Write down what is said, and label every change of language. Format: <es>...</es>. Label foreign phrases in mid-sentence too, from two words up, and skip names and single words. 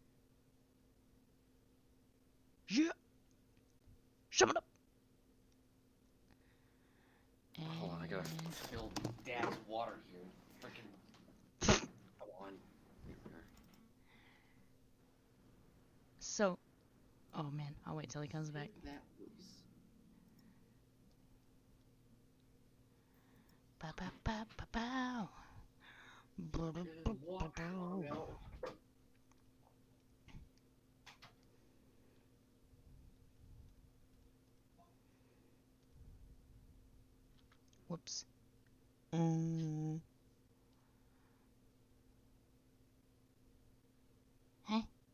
<en>Yeah! Shut it up! And... Hold on, I gotta fill Dad's water here. Freaking. Come on. So... Oh man, I'll wait till he comes back. That loose. Ba ba ba ba bow. Ba ba ba ba bow. Whoops. Huh?</en>